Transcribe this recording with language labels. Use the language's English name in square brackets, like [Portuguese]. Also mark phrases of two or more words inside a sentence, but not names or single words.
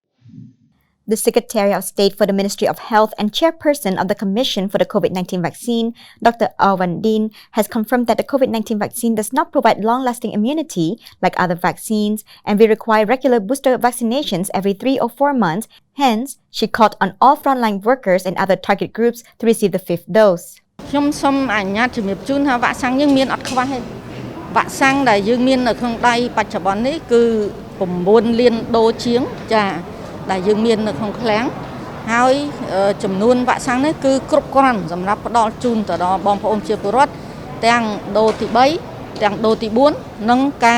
[English] The Secretary of State for the Ministry of Health and Chairperson of the Commission for the COVID-19 vaccine, Dr. Alvan Din, has confirmed that the COVID-19 vaccine does not provide long-lasting immunity like other vaccines and will require regular booster vaccinations every 3 or 4 months. Hence, she called on all frontline workers and other target groups to receive the 5th dose. [Khmer] ខ្ញុំសូមអនុញ្ញាតជំរាបជូនថាវ៉ាក់សាំងយើងមានអត់ខ្វះទេវ៉ាក់សាំងដែលយើងមាននៅក្នុងដៃបច្ចុប្បន្ននេះគឺ9លានដូសជាងចាដែលយើងមាននៅក្នុង ឃ្លាំងហើយចំនួនវ៉ាក់សាំងនេះគឺគ្រប់គ្រាន់សម្រាប់ផ្ដល់ជូនទៅដល់បងប្អូនជាពលរដ្ឋទាំងដូសទី3ទាំងដូសទី4និងការ